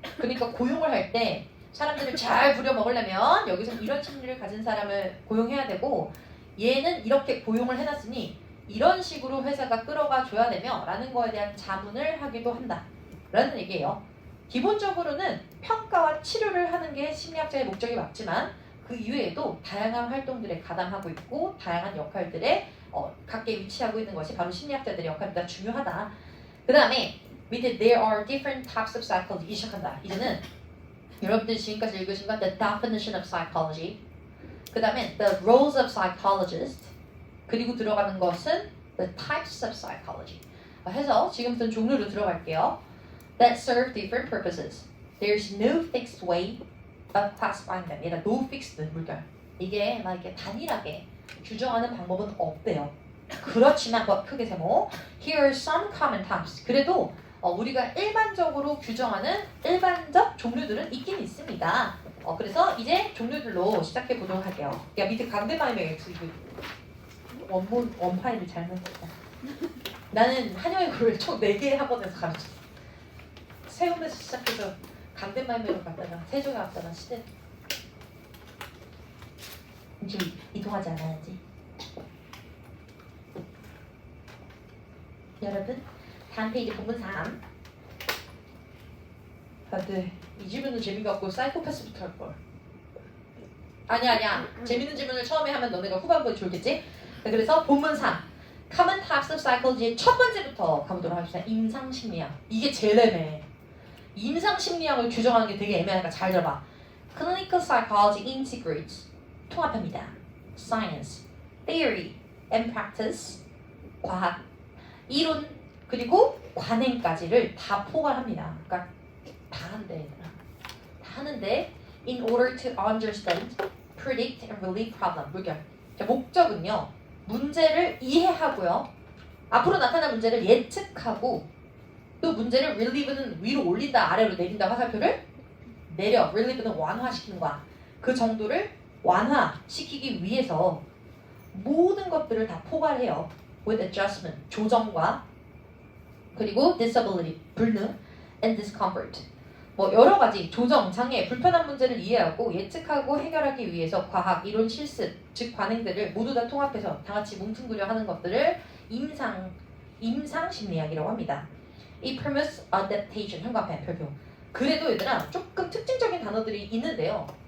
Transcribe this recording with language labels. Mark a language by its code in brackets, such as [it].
[ko] 그러니까 고용을 할 때 사람들을 잘 부려먹으려면 여기서 이런 심리를 가진 사람을 고용해야 되고 얘는 이렇게 고용을 해놨으니 이런 식으로 회사가 끌어가 줘야 되며 라는 거에 대한 자문을 하기도 한다 라는 얘기예요. 기본적으로는 평가와 치료를 하는 게 심리학자의 목적이 맞지만 그 이외에도 다양한 활동들에 가담하고 있고 다양한 역할들에 각계 위치하고 있는 것이 바로 심리학자들의 역할보다 중요하다. 그 다음에 밑에 [en] there are different types of psychology [ko] 시작한다. 이제는 여러분들이 지금까지 읽으신 건 [en] the definition of psychology, [ko] 그 다음에 [en] the roles of psychologist, [ko] 그리고 들어가는 것은 [en] the types of psychology [ko] 해서 지금부터는 종류로 들어갈게요. [en] That serve different purposes. There's no fixed way of classifying them. [ko] 얘가 [en] no fixed [ko] 물결. 이게 막 이렇게 단일하게 규정하는 방법은 없대요. 그렇지만 크게 세모. [en] Here are some common types. [ko] 그래도 우리가 일반적으로 규정하는 일반적 종류들은 있긴 있습니다. 그래서 이제 종류들로 시작해 보도록 할게요. 야 밑에 강대마이맹 원파일을 잘못 썼다. 나는 한영의 글을 총 4개 학원에서 가르쳤어. 세움에서 시작해서 강대마이맹으로 갔다가 세종에 갔다가 시대. 지금 이동하지 않아야지. 여러분 다음 페이지 본문 3. 네. 이 질문은 재미가 없고 사이코패스부터 할걸. 아니야. 재밌는 질문을 처음에 하면 너네가 후반부에 졸겠지? 그래서 본문 3. [en] Common types of psychology [ko] 의 첫 번째부터 가보도록 하겠습니다. 임상심리학. 이게 제일 애매해. 임상심리학을 규정하는 게 되게 애매하니까 잘 들어봐. [en] Clinical psychology integrates [ko] 통합합니다. [en] Science, theory, and practice [ko] 과학, 이론, 그리고 관행까지를 다 포괄합니다. 그러니까 다 하는데 [en] in order to understand, predict, and relieve problem. [ko] 물결. 목적은요. 문제를 이해하고요. 앞으로 나타날 문제를 예측하고 또 문제를 relieve는 위로 올린다, 아래로 내린다 화살표를 내려. relieve는 완화시키는 거야. 그 정도를 완화시키기 위해서 모든 것들을 다 포괄해요. [en] with adjustment, [ko] 조정과 그리고 [en] disability, [ko] 불능, [en] and discomfort. [ko] 뭐 여러 가지 조정, 장애, 불편한 문제를 이해하고 예측하고 해결하기 위해서 과학, 이론, 실습, 즉 관행들을 모두 다 통합해서 다 같이 뭉뚱그려 하는 것들을 임상 심리학이라고 합니다. 이 premise adaptation 현관펜 별표. 그래도 얘들아 조금 특징적인 단어들이 있는데요.